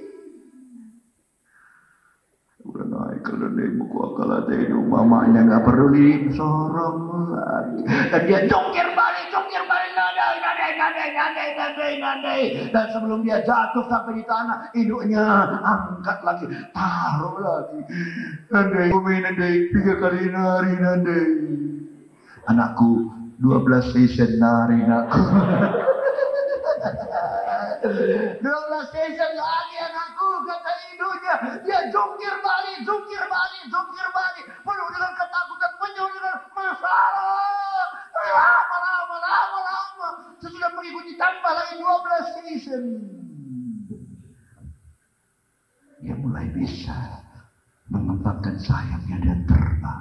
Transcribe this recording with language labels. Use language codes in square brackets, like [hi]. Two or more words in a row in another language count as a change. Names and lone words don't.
[id] Udah naik kalau dia buku akal hati mamanya nggak peduli, sorong lagi. Dan dia jungkir balik, nandai. Dan sebelum dia jatuh sampai di tanah, induknya angkat lagi, taruh lagi. Nandai, 3 kali nari, nandai. Anakku, 12 season nari, anakku. 12 season lagi anakku, kata induknya. Dia jungkir balik. Penuh dengan ketakutan, penuh dengan masalah. Lama. Sesudah mengikuti tambah lagi 12 season. Dia mulai bisa mengembangkan sayapnya dan terbang.